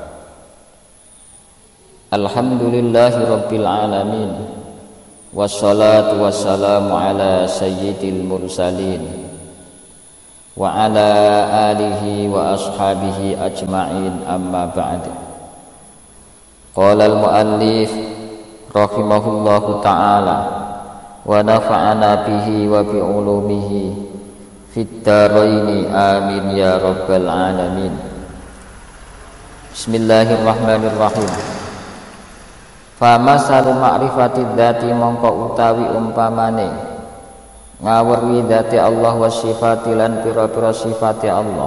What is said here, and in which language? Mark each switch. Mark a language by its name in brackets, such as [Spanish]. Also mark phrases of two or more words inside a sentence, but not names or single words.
[Arabic] الحمد لله رب العالمين والصلاة والسلام على سيد المرسلين وعلى آله وأصحابه أجمعين أما بعد. قال المؤلف رحمه الله تعالى ونفعنا به وبعلومه في الدارين آمين يا رب العالمين. بسم الله الرحمن الرحيم فمثال معرفة الذات [Javanese] mongko utawi umpamane ngawruhi dzati Allah [Arabic] وصفات [Javanese] lan pira-pira sifate Allah.